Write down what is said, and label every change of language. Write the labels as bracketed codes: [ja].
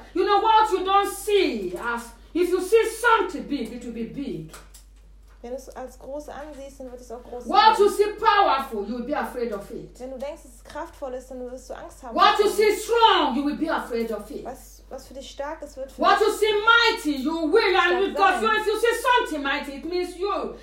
[en] You know what you don't see as if you see something big, it will be big. [de] Wenn du es als groß ansiehst, dann wird es auch groß sein. [en] What you see powerful, you will be afraid of it. [de] Wenn du denkst, es kraftvoll ist, dann wirst du Angst haben. [en] What you see strong, you will be afraid of it. [de] Was für dich stark ist, wird für [en] What you see mighty, you will and because you, if you see something mighty, it means you.